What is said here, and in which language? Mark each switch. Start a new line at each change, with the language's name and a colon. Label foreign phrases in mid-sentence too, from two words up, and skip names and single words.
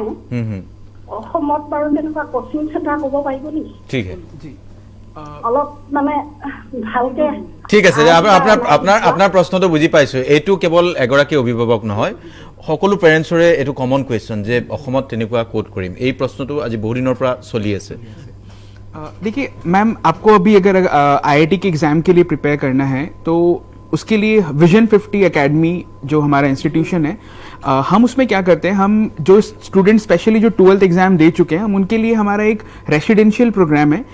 Assamese: অসমত বাৰু তেনেকুৱা কোচিং চেণ্টাৰ ক'ব পাৰিব নেকি? ঠিক অলপ মানে ভালকে। ঠিক আছে, আপোনাৰ প্ৰশ্নটো বুজি পাইছোঁ। এইটো কেৱল এগৰাকী অভিভাৱক নহয়, সকলো পেৰেণ্টছৰে এইটো
English: common question
Assamese: যে অসমত তেনেকুৱা ক'ত কৰিম। এই প্ৰশ্নটো আজি বহু দিনৰ পৰা চলি আছে।
Hindi: देखिए मैम, आपको अभी अगर IIT के एग्ज़ाम के लिए प्रिपेयर करना है तो उसके लिए विजन 50 एकेडमी जो हमारा इंस्टीट्यूशन है, हम उसमें क्या करते हैं, हम जो स्टूडेंट स्पेशली जो 12th एग्ज़ाम दे चुके हैं, हम उनके लिए हमारा एक
English: residential program
Hindi: है।